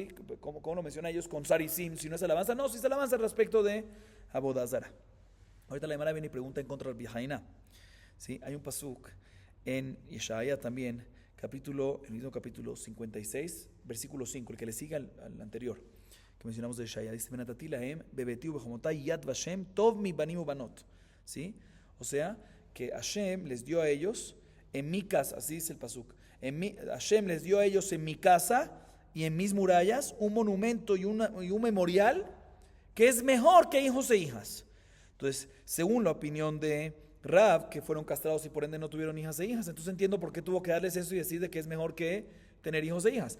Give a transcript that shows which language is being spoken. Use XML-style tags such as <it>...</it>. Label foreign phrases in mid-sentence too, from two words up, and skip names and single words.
<es>¿Cómo lo menciona a ellos con Sarisim? Si no es alabanza, no, si es alabanza respecto de</es> <he>עבודה זרה.</he> <es>Ahorita la Gemara viene y pregunta en contra del Bihaina, ¿sí? Hay un pasuk en Yeshaya también, el mismo capítulo 56, versículo 5, el que le sigue al anterior, que mencionamos de Yeshaya. Dice:</es> <he>ונתתי להם בביתי ובחומתי יד ושם טוב מבנים ומבנות,</he> <es>¿sí? O sea, que Hashem les dio a ellos en mi casa, así dice el pasuk, Hashem les dio a ellos en mi casa y en mis murallas un monumento y un memorial que es mejor que hijos e hijas. Entonces, según la opinión de Rav, que fueron castrados y por ende no tuvieron hijas e hijas, entonces entiendo por qué tuvo que darles eso y decir de que es mejor que tener hijos e hijas.</es>